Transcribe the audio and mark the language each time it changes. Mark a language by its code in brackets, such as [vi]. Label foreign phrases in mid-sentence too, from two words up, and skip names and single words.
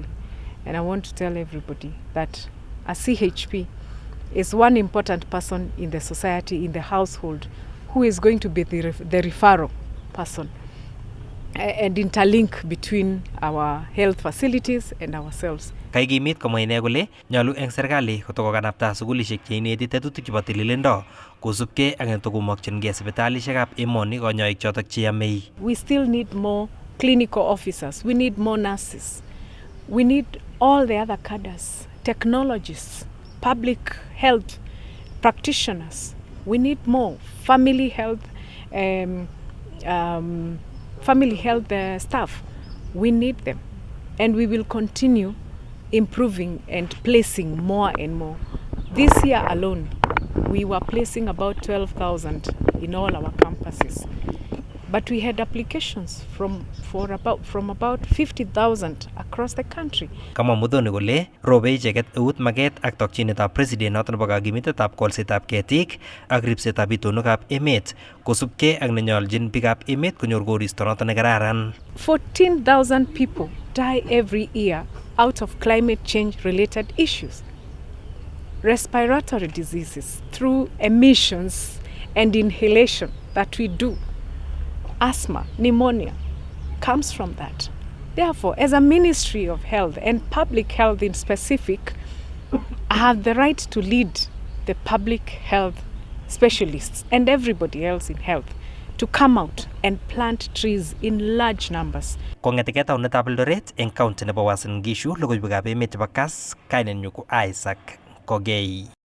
[en] And I want to tell everybody that a CHP is one important person in the society, in the household, who is going to be the referral person and interlink between our health facilities and ourselves. [kln] Kaikimit komwa ine kole nyolu eng serikali kotokokanapta sukulishek cheineti tetutik chebo tililindo kosubkei ak netokomokyingei sipitalishekab emoni kanyoik chotok cheyamei. [en] We still need more clinical officers. We need more nurses. We need all the other cadres, technologists, public health practitioners. We need more family health staff. We need them, and we will continue improving and placing more and more. This year alone, we were placing about 12,000 in all our campuses, but we had applications from about 50,000 across the country. [kln] Kama Muthoni kole robe icheket eut maket ak tokchinetab president noto nebo kakimitetab kolsetab ketik ak ripsetab itonwekab emet kosubkei ak nenyoljin biikab emet konyor koristo noto nekararan. [en] 14,000 people die every year out of climate change related issues. Respiratory diseases through emissions and inhalation that we do. Asthma, pneumonia comes from that. Therefore, as a Ministry of Health and Public Health in specific, I have the right to lead the public health specialists and everybody else in health to come out and plant trees in large numbers. [kln] Kong'eteke taunetab Eldoret eng county nebo Uasin Gishu, logoiwekab emet chebo Kass, kainenyu ko Isaac Kogei.